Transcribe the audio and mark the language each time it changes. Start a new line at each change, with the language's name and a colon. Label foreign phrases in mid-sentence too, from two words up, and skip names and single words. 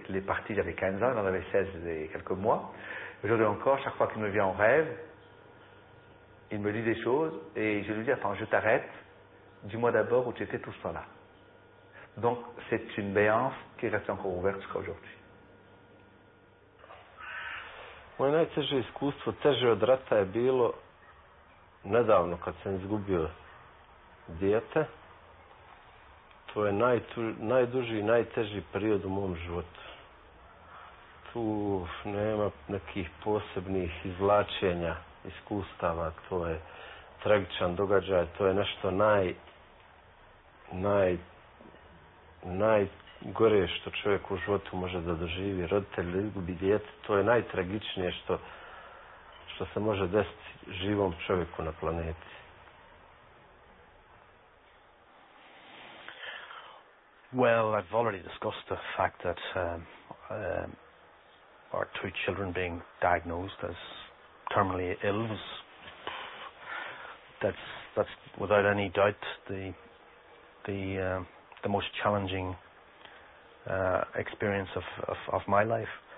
French: Il est parti, j'avais 15 ans, il en avait 16 et quelques mois. Aujourd'hui encore, chaque fois qu'il me vient en rêve, il me dit des choses et je lui dis, attends, je t'arrête, dis-moi d'abord où tu étais tout ce temps-là. Donc, c'est une béance qui reste encore ouverte jusqu'à aujourd'hui.
Bosnian: Moje najteže iskustvo, teže od rata je bilo nedavno kad sam izgubio dijete. To je najduži i najteži period u mom životu. Tu nema nekih posebnih izvlačenja iskustava, to je tragičan događaj, to je nešto najgore što čovjek u životu može da doživi. Roditelj da izgubi dijete, to je najtragičnije što se može desiti živom čovjeku na planeti.
English: Well, I've already discussed the fact that our 2 children being diagnosed as terminally ill that's without any doubt the most challenging experience of my life.